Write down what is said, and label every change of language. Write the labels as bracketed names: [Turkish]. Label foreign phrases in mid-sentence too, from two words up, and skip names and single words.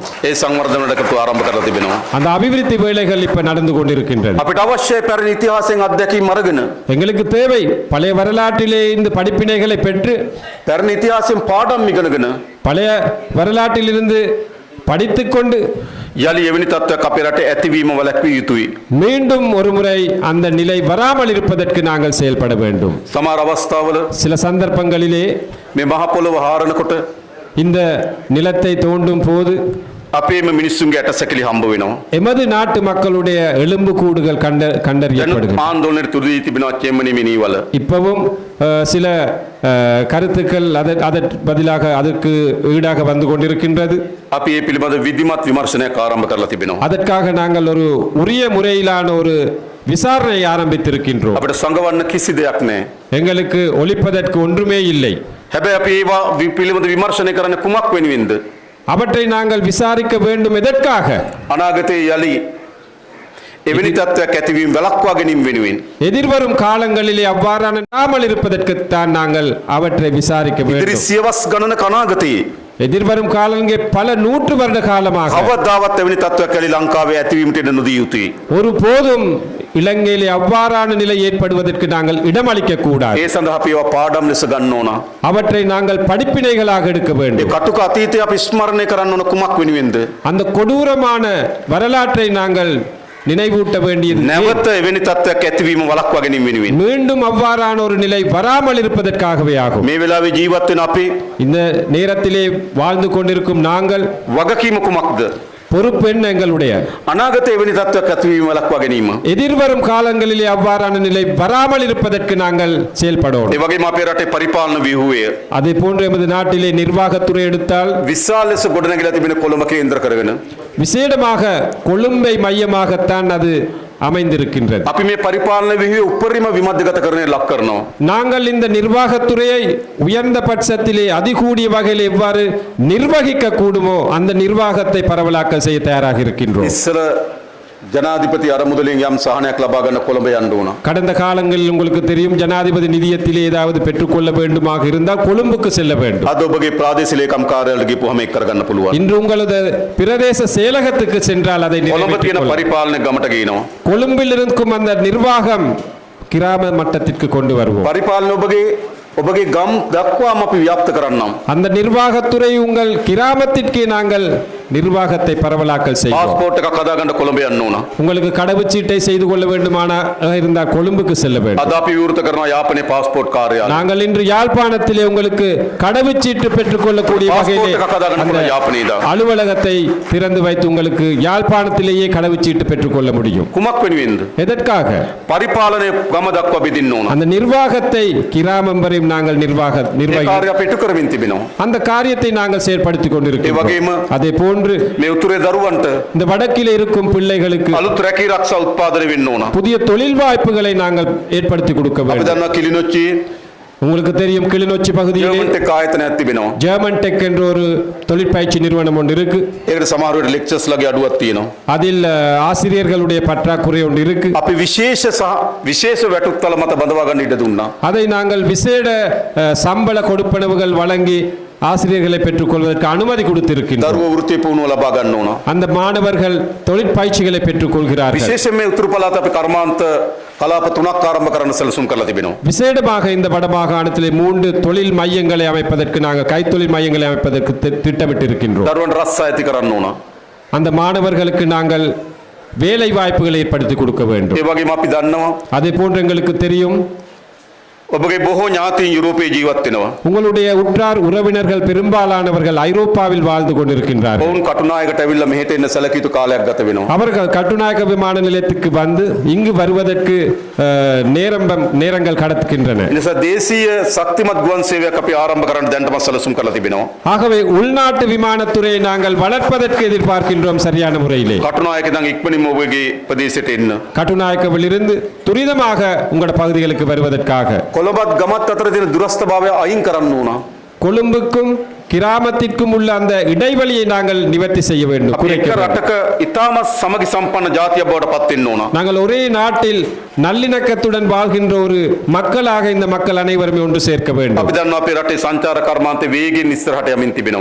[Sinhala] ඒ සංවර්ධනයකට ආරම්භ කරලා තිබෙනවා. [Tamil] அந்த அபிவிருத்தி வேலைகள் இப்ப நடந்து கொண்டிருக்கின்றது. [Sinhala] අපිට අවශ්‍යයි පැරණි ඉතිහාසයෙන් අත්දැකීම් අරගෙන [Tamil] எங்களுக்கு தேவை பழைய வரலாற்றிலே இந்த படிப்பினைகளை பெற்று [Sinhala] පැරණි ඉතිහාසයෙන් පාඩම් ඉගෙනගෙන [Tamil] பழைய வரலாற்றிலிருந்து படித்துக்கொண்டு [Sinhala] යලි එවැනි තත්ත්වයක් අපේ රටේ ඇතිවීම වළක්විය යුතුයි. [Tamil] மீண்டும் ஒரு முறை அந்த நிலை வராமல் இருப்பதற்கு நாங்கள் செயல்பட வேண்டும். [Sinhala] සමහර අවස්ථාවල [Tamil] சில சந்தர்ப்பங்களிலே [Sinhala] මේ මහ පොළොව හාරනකොට [Tamil] இந்த நிலத்தை தோண்டும் போது [Sinhala] අපේම මිනිස්සුන්ගේ ඇටසැකිලි හම්බ වෙනවා. [Tamil] எமது நாட்டு மக்களுடைய எலும்பு கூடுகள் [Sinhala] දැන් [Tamil] கண்டறியப்படுகிறது. [Sinhala] ආන්දෝලනයේ තුරදී තිබෙනවා චෙම්මනි මිනිවල. [Tamil] இப்பவும் சில கருத்துக்கள் அதற்கு பதிலாக அதற்கு ஈடாக வந்து கொண்டிருக்கின்றது. [Sinhala] අපි මේ පිළිබඳ විධිමත් විමර්ශනයක් ආරම්භ කරලා තිබෙනවා. [Tamil] அதற்காக நாங்கள் ஒரு உரிய முறையிலான ஒரு விசாரணை ஆரம்பித்திருக்கின்றோம். [Sinhala] අපිට සංගවන්න කිසි දෙයක් නැහැ. [Tamil] எங்களுக்கு ஒழிப்பதற்கு ஒன்றுமே இல்லை. [Sinhala] හැබැයි අපි ඒවා පිළිබඳ විමර්ශනය කරන්නේ කුමක් වෙනුවෙන්ද? [Tamil] அவற்றை நாங்கள் விசாரிக்க வேண்டும் எதற்காக? [Sinhala] අනාගතයේ යලි එවැනි තත්ත්වයක් ඇතිවීම වළක්වා ගැනීම වෙනුවෙන්. [Tamil] எதிர்வரும் காலங்களிலே அவ்வாறான நாமல் இருப்பதற்குத்தான் நாங்கள் அவற்றை விசாரிக்க [Sinhala] ඉදිරි [Tamil] வேண்டும். [Sinhala] සියවස් ගණන අනාගතයේ [Tamil] எதிர்வரும் காலங்கள் பல 100 வருட காலமாக [Sinhala] කවදාවත් එවැනි තත්ත්වයක් ඇලි ලංකාවේ ඇතිවීමට ඉඩ නොදිය යුතුයි. [Tamil] ஒருபோதும் இலங்கையிலே அவ்வாறான நிலை ஏற்படுவதற்கு நாங்கள் இடமளிக்க கூடாது. [Sinhala] ඒ සඳහා අපි ඒවා පාඩම් ලෙස ගන්න ඕන. [Tamil] அவற்றை நாங்கள் படிப்பினைகளாக எடுக்க [Sinhala] ඒ [Tamil] வேண்டும். [Sinhala] කටුක අතීතය අපි ස්මරණය කරන්න ඕන කුමක් වෙනුවෙන්ද? [Tamil] அந்த கொடூரமான வரலாற்றை நாங்கள் நினைவூட்ட வேண்டியது [Sinhala] නැවත එවැනි තත්ත්වයක් ඇතිවීම වළක්වා ගැනීම වෙනුවෙන්. [Tamil] மீண்டும் அவ்வாறான ஒரு நிலை வராமல் இருப்பதற்காகவே ஆகும். [Sinhala] මේ වෙලාවේ ජීවත් වෙන අපි [Tamil] இந்த நேரத்திலே வாழ்ந்து கொண்டிருக்கும் நாங்கள் [Sinhala] වගකීම කුමක්ද? [Tamil] பொறுப்பு என்ன எங்களுடைய? [Sinhala] අනාගතයේ එවැනි තත්ත්වයක් ඇතිවීම වළක්වා ගැනීම. [Tamil] எதிர்வரும் காலங்களிலே அவ்வாறான நிலை வராமல் இருப்பதற்கு நாங்கள் செயல்படுவோம். [Sinhala] ඒ වගේම අපේ රටේ පරිපාලන ව්‍යුහය [Tamil] அதே போன்று எமது நாட்டிலே நிர்வாகத்துறை எடுத்தால் [Sinhala] විශාල ලෙස ගොඩනැගිලා තිබෙන කොළඹ කේන්ද්‍ර කරගෙන [Tamil] விசேடமாக கொழும்பை மையமாகத்தான் அது அமைந்திருக்கின்றது. [Sinhala] අපි මේ පරිපාලන ව්‍යුහය උපරිම විමධ්‍යගතකරණය ලක් කරනවා. [Tamil] நாங்கள் இந்த நிர்வாகத்துறையை உயர்ந்த பட்சத்திலே அதிகூடிய வகையில் எவ்வாறு நிர்வகிக்க கூடுமோ அந்த நிர்வாகத்தை பரவலாக்கல் செய்ய தயாராக இருக்கின்றோம். [Sinhala] ඉස්සර ජනාධිපති අරමුදලින් යම් සහනයක් ලබා ගන්න කොළඹ යන්න ඕන. [Tamil] கடந்த காலங்களில் உங்களுக்கு தெரியும் ஜனாதிபதி நிதியத்திலே ஏதாவது பெற்றுக்கொள்ள வேண்டுமாக இருந்தால் கொழும்புக்கு செல்ல வேண்டும். [Sinhala] අද ඔබගේ ප්‍රාදේශීය ලේකම් කාර්යාලයට ගිහුවම ඒක කරගන්න පුළුවන්. [Tamil] இன்று உங்களது பிரதேச செயலகத்துக்கு சென்றால் அதை [Sinhala] කොළඹ [Tamil] நிறைவேற்றிக் [Sinhala] තියෙන [Tamil] கொள்ளலாம். [Sinhala] පරිපාලන ගමට ගේනවා. [Tamil] கொழும்பில் இருக்கும் அந்த நிர்வாகம் கிராம மட்டத்திற்கு கொண்டு வருவோம். [Sinhala] පරිපාලන ඔබගේ ගම් දක්වාම අපි ව්‍යාප්ත කරන්නම්. [Tamil] அந்த நிர்வாகத்துறை உங்கள் கிராமத்திற்கே நாங்கள் நிர்வாகத்தை பரவலாக்கல் செய்வோம். [Sinhala] පාස්පෝර්ට් එකක් හදාගන්න கொළඹ යන්න ඕන. [Tamil] உங்களுக்கு கடவுச்சீட்டை செய்து கொள்ள வேண்டுமானா இருந்தால் கொழும்புக்கு செல்ல வேண்டும். [Sinhala] අද අපි විවෘත කරනවා යාපනයේ පාස්පෝර්ට් කාර්යාලය. [Tamil] நாங்கள் இன்று யாழ்ப்பாணத்திலே உங்களுக்கு கடவுச்சீட்டு பெற்றுக்கொள்ளக்கூடிய வகையிலே [Sinhala] පාස්පෝර්ට් එකක් හදාගන්න [Tamil] அந்த [Sinhala] පුළුවන් යාපනයේ ඉඳන්. [Tamil] அலுவலகத்தை திறந்து வைத்து உங்களுக்கு யாழ்ப்பாணத்திலேயே கடவுச்சீட்டு பெற்றுக்கொள்ள முடியும். [Sinhala] කුමක් වෙනුවෙන්ද? [Tamil] எதற்காக? [Sinhala] පරිපාලනයේ ගම දක්වා බෙදින්න ඕන. [Tamil] அந்த நிர்வாகத்தை கிராமம் வரை நாங்கள் [Sinhala] ඒ [Tamil] நிர்வாகி [Sinhala] කාර්ය අපි ඉටු කරමින් තිබෙනවා. [Tamil] அந்த காரியத்தை நாங்கள் செயற்படுத்திக் [Sinhala] ඒ [Tamil] கொண்டிருக்கிறோம். [Sinhala] වගේම [Tamil] அதே போன்று [Sinhala] මේ උතුරේ දරුවන්ට [Tamil] இந்த வடக்கில் இருக்கும் பிள்ளைகளுக்கு [Sinhala] අලුත් රැකී රක්ෂා උත්පාදනය වෙන්න ඕන. [Tamil] புதிய தொழில் வாய்ப்புகளை நாங்கள் ஏற்படுத்தி கொடுக்க [Sinhala] අපි [Tamil] வேண்டும். [Sinhala] දන්නවා කිලිනොච්චි [Tamil] உங்களுக்கு தெரியும் கிளிநொச்சி பகுதியிலே [Sinhala] ජර්මන් ටෙක් ආයතනයක් තිබෙනවා. [Tamil] ஜெர்மன் டெக் என்ற ஒரு தொழிற்பயிற்சி நிறுவனம் ஒன்று இருக்கு. [Sinhala] ඒකට සමහර වෙලට ලෙක්චර්ස් ලගේ අඩුවක් තියෙනවා. [Tamil] அதில் ஆசிரியர்களுடைய பற்றாக்குறை ஒன்று இருக்கு. [Sinhala] අපි විශේෂ වැටුත්තල මත බඳවා ගන්න ඉඩ දුන්නා. [Tamil] அதை நாங்கள் விசேட சம்பள கொடுப்பனவுகள் வழங்கி ஆசிரியர்களை பெற்றுக்கொள்வதற்கு அனுமதி கொடுத்திருக்கின்றோம். [Sinhala] දරුවෝ වෘත්ති පුහුණුව ලබා ගන්න ඕන. [Tamil] அந்த மாணவர்கள் தொழிற்பயிற்சிகளை பெற்றுக்கொள்கிறார்கள். [Sinhala] විශේෂයෙන් මේ උතුරු පළාත අපි කර්මාන්ත කලාප 3ක් ආරම්භ කරන්න සැලසුම් කරලා තිබෙනවා. [Tamil] விசேடமாக இந்த வடமாகாணத்திலே 3 தொழில் மையங்களை அமைப்பதற்கு நாங்கள் கைத்தொழில் மையங்களை அமைப்பதற்கு திட்டமிட்டிருக்கின்றோம். [Sinhala] දරුවන් රස්සා ඇති කරන්න ඕන. [Tamil] அந்த மாணவர்களுக்கு நாங்கள் வேலை வாய்ப்புகளை ஏற்படுத்தி கொடுக்க வேண்டும். [Sinhala] ඒ වගේම අපි දන්නවා [Tamil] அதே போன்று எங்களுக்கு தெரியும் [Sinhala] ඔබගේ බොහෝ ඥාතීන් යුරෝපයේ ජීවත් වෙනවා. [Tamil] உங்களுடைய உற்றார் உறவினர்கள் பெரும்பாலானவர்கள் ஐரோப்பாவில் வாழ்ந்து கொண்டிருக்கின்றார்கள். [Sinhala] ඔවුන් කටුනායකට ඇවිල්ලා මෙහෙට එන්න සැලකිය කාලයක් ගත වෙනවා. [Tamil] அவர்கள் கட்டுநாயக்க விமான நிலையத்துக்கு வந்து இங்கு வருவதற்கு நேரங்கள் கடத்துகின்றன. [Sinhala] ඒ නිසා දේශීය ශක්තිමත් ගුවන් සේවයක් අපි ආරම්භ කරන්න දැනටම සැලසුම් කරලා තිබෙනවා. [Tamil] ஆகவே உள்நாட்டு விமானத்துறையை நாங்கள் வளர்ப்பதற்கு எதிர்பார்க்கின்றோம் சரியான முறையிலே. [Sinhala] කටුනායක ඉඳන් ඉක්මනින්ම ඔබගේ ප්‍රදේශයට එන්න. [Tamil] கட்டுநாயக்கவில் இருந்து துரிதமாக உங்களோட பகுதிகளுக்கு வருவதற்காக [Sinhala] කොළඹත් ගමත් අතර තියෙන දුරස්ථභාවය අයින් කරන්න ඕන. [Tamil] கொழும்புக்கும் கிராமத்திற்கும் உள்ள அந்த இடைவெளியை நாங்கள் நிவர்த்தி செய்ய வேண்டும், [Sinhala] අපි [Tamil] குறைக்க [Sinhala] එක [Tamil] வேண்டும். [Sinhala] රටක ඉතාමත් සමගි සම්පන්න ජාතියක් බවට පත් වෙන්න ඕන. [Tamil] நாங்கள் ஒரே நாட்டில் நல்லிணக்கத்துடன் வாழ்கின்ற ஒரு மக்களாக இந்த மக்கள் அனைவருமே ஒன்று சேர்க்க வேண்டும். [Sinhala] අපි දන්නවා අපේ රටේ සංචාර කර්මාන්තේ වේගෙන් ඉස්සරහට යමින් තිබෙනවා.